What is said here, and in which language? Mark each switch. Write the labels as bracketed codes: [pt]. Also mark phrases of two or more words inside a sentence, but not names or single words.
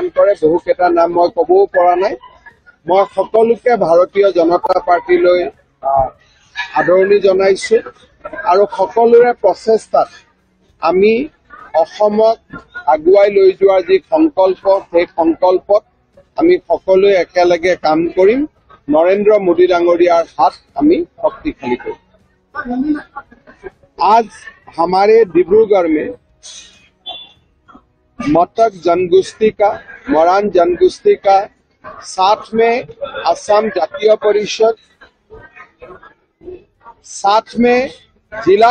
[as] কৰে বহুকেইটা নাম মই ক'বও পৰা নাই মই সকলোকে ভাৰতীয় জনতা পাৰ্টিলৈ আদৰণি জনাইছো আৰু সকলোৰে প্ৰচেষ্টাত আমি অসমক আগুৱাই লৈ যোৱাৰ যি সংকল্প সেই সংকল্পত আমি সকলোৱে একেলগে কাম কৰিম নৰেন্দ্ৰ মোদী ডাঙৰীয়াৰ হাত আমি শক্তিশালী কৰিম [hi] आज हमारे डिब्रूगढ़ में मटक जनगोष्ठी का मरान जनगोष्ठी का साथ में असम जातीय परिषद साथ में जिला